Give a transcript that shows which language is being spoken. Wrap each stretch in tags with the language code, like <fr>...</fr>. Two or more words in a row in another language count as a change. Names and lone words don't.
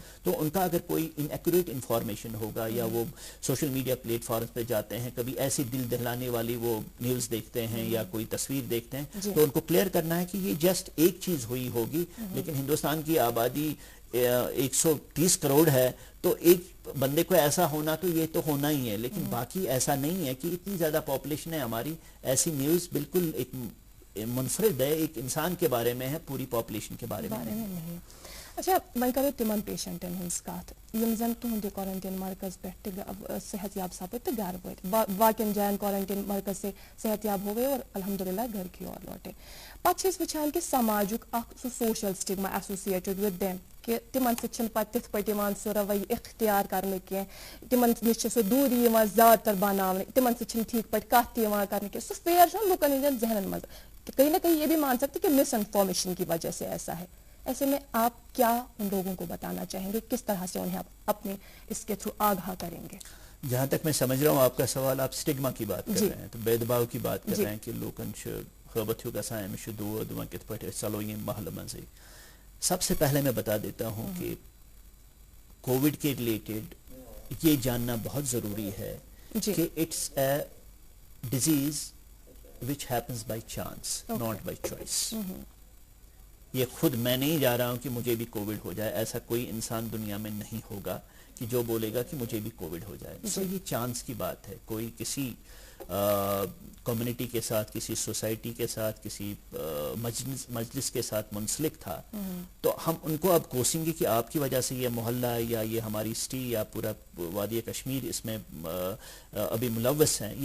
<ur>تو ان کا اگر کوئی</ur> <en>inaccurate information</en> <ur>ہوگا, یا وہ</ur> <en>social media platforms</en> <ur>پہ جاتے ہیں, کبھی ایسی دل دہلانے والی وہ نیوز دیکھتے ہیں یا کوئی تصویر دیکھتے ہیں, تو ان کو کلیئر کرنا ہے کہ یہ جسٹ ایک چیز ہوئی ہوگی, لیکن ہندوستان کی آبادی 130 کروڑ ہے, تو ایک بندے کو ایسا ہونا تو یہ تو ہونا ہی ہے, لیکن باقی ایسا نہیں ہے کہ اتنی زیادہ پاپولیشن ہے ہماری. ایسی نیوز بالکل ایک منفرد ہے, ایک انسان کے بارے میں ہے, پوری پاپولیشن کے بارے میں نہیں.</ur> <ks>اچھا وۄنۍ کرو تِمن پیشنٹن ہٕنٛز کتھ یِم زن تُہنٛدِ</ks> <ur>کوارنٹین مرکز پٮ۪ٹھ صحت یاب سپٕدۍ تہٕ گرٕ وٲتۍ باقین جاین کوارنٹین مرکز سے صحت یاب ہو گئے اور الحمدللہ گھر کی اور لوٹے.</ur> <ks>پتہٕ چھِ أسۍ وٕچھان کہِ سماجُک اکھ سُہ</ks> <en>social stigma associated with them</en> <ks>کہ تمن سۭتۍ چھِنہٕ پتہٕ تِتھ پٲٹھۍ یِوان سُہ رویہِ اختیار کرنہٕ کینٛہہ, تمن نِش چھِ سُہ دوٗری یِوان زیادٕ تر بناونہٕ, تمن سۭتۍ چھِنہٕ ٹھیٖک پٲٹھۍ کتھ تہِ یِوان کرنہٕ کینٛہہ. سُہ فیئر چھُ لُکن ہٕنٛدٮ۪ن ذہنن منٛز,</ks> <ur>کہیں نہ کہیں یہ بھی مان سکتے کہ مس انفارمیشن کی وجہ سے ایسا ہے. ایسے میں آپ کیا ان لوگوں کو بتانا چاہیں گے, کس طرح سے انہیں اپنے اس کے تھرو آگاہ کریں گے؟ جہاں تک میں سمجھ رہا ہوں آپ کا سوال, آپ سٹگما کی بات کر رہے ہیں, تو بید باؤ کی بات کر رہے ہیں کہ</ur> <ks>لوکن خبت ہو گژھان امس دود وۄنۍ کِتھ پٲٹھۍ أسۍ ژَلو ییٚمہِ محلہٕ منٛزٕے.</ks> <ur>سب سے پہلے میں بتا دیتا ہوں کہ کووڈ کے ریلیٹڈ یہ جاننا بہت ضروری ہے کہ</ur> <en>it's a disease which happens by chance, not by choice.</en> <ur>یہ خود میں نہیں جا رہا ہوں کہ مجھے بھی کووڈ ہو جائے، ایسا کوئی انسان دنیا میں نہیں ہوگا کہ جو بولے گا کہ مجھے بھی کووڈ ہو جائے. تو یہ چانس کی بات ہے. کوئی کسی کمیونٹی کے ساتھ، کسی سوسائٹی کے ساتھ، کسی مجلس کے ساتھ منسلک تھا، تو ہم ان کو اب کوسیں گے کہ آپ کی وجہ سے یہ محلہ یا یہ ہماری سٹی یا پورا وادی کشمیر اس میں ابھی ملوث ہیں.</ur>